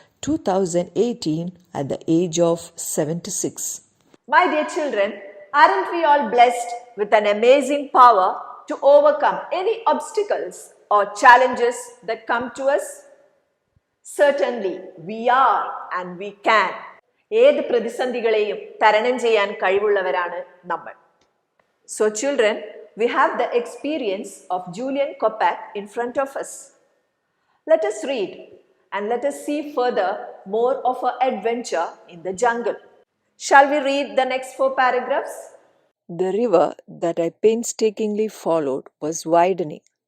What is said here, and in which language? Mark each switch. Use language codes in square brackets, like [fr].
[en] 2018 at the age of 76. My dear children, aren't we all blessed with an amazing power to overcome any obstacles or challenges that come to us? Certainly, we are and we can. [ml] ഏത് പ്രതിസന്ധികളെയും തരണം ചെയ്യാൻ കഴിവുള്ളവരാണ് നമ്മൾ. [en] So children, we have the experience of Julian Kopak in front of us. Let us read and let us see further more of our adventure in the jungle. Shall we read the next 4 paragraphs? The river that I painstakingly followed was widening.